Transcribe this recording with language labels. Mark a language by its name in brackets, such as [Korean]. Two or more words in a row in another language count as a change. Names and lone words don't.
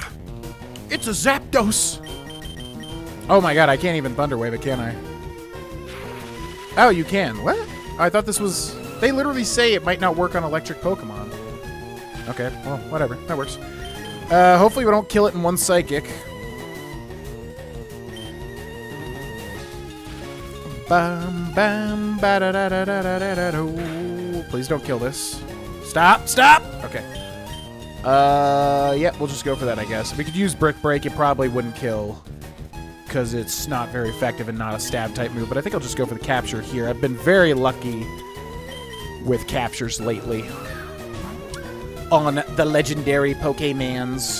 [English] It's a Zapdos! Oh my god, I can't even Thunder Wave it, can I? Oh, you can. What? I thought this was... They literally say it might not work on electric Pokemon. Okay, well, whatever. That works. Hopefully we don't kill it in one Psychic. Bam, bam, ba da da da da da da da. Please don't kill this. Stop! Stop! Okay. Yeah, we'll just go for that, I guess. If we could use Brick Break, it probably wouldn't kill, because it's not very effective and not a stab-type move, but I think I'll just go for the capture here. I've been very lucky with captures lately on the legendary Pokemans.